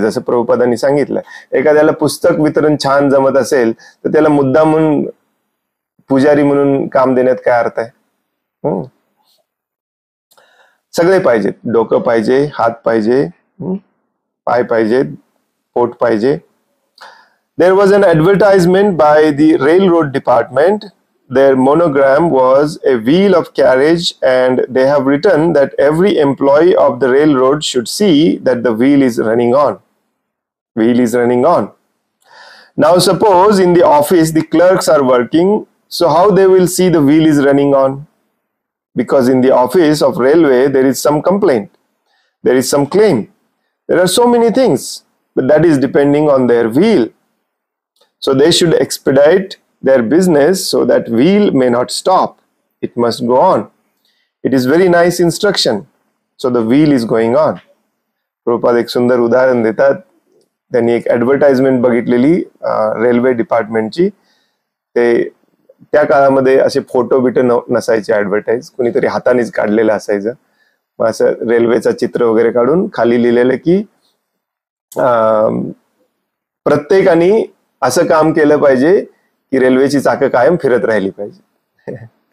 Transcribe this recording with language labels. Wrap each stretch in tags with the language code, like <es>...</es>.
<mr>जसं प्रभुपादांनी सांगितलं, एखाद्याला पुस्तक वितरण छान जमत असेल तर त्याला मुद्दा म्हणून पुजारी म्हणून काम देण्यात काय अर्थ आहे? सगळे पाहिजेत. डोकं पाहिजे, हात पाहिजे, पाय पाहिजेत, पोट पाहिजे.</mr> <en>There was an advertisement by the railroad department. Their monogram was a wheel of carriage, and they have written that every employee of the railroad should see that the wheel is running on. Wheel is running on. Now suppose in the office the clerks are working, so how they will see the wheel is running on? Because in the office of railway there is some complaint, there is some claim, there are so many things, but that is depending on their wheel. So they should expedite their business so that wheel may not stop. It must go on. It is very nice instruction. So the wheel is going on.</en> <mr>Prabhupada एक सुंदर उदाहरण देतात. त्यांनी एक advertisement बघितलेली railway डिपार्टमेंटची. ते त्या काळामध्ये असे फोटो बिटो नसायचे ऍडव्हर्टाइज, कुणीतरी हातानेच काढलेलं असायचं. मग असं रेल्वेचं चित्र वगैरे काढून खाली लिहिलेलं की प्रत्येकाने असं काम केलं पाहिजे की रेल्वेची चाकं कायम फिरत राहिली पाहिजे.</mr>